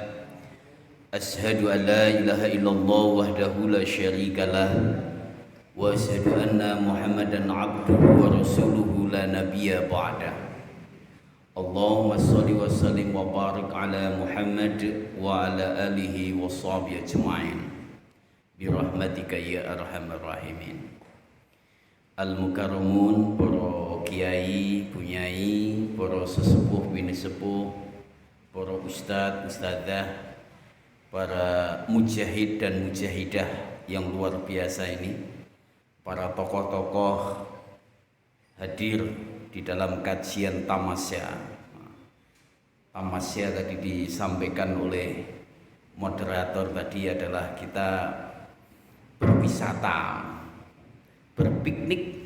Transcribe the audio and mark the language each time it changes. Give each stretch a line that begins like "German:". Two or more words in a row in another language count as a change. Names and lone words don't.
Arabic: أشهد أن لا إله إلا الله وحده لا شريك له وأشهد أن محمدا عبده ورسوله لا نبي بعده. اللهم صل وسلم وبارك على محمد وعلى آله وصحبه أجمعين برحمتك يا أرحم الراحمين.
Indonesian: Al-mukarramun, para kiai, bunyai, para sesepuh, bini sepuh, para ustadz, ustadzah, para mujahid dan mujahidah yang luar biasa ini, para tokoh-tokoh hadir di dalam kajian tamasya. Tamasya tadi disampaikan oleh moderator tadi adalah kita berwisata, berpiknik.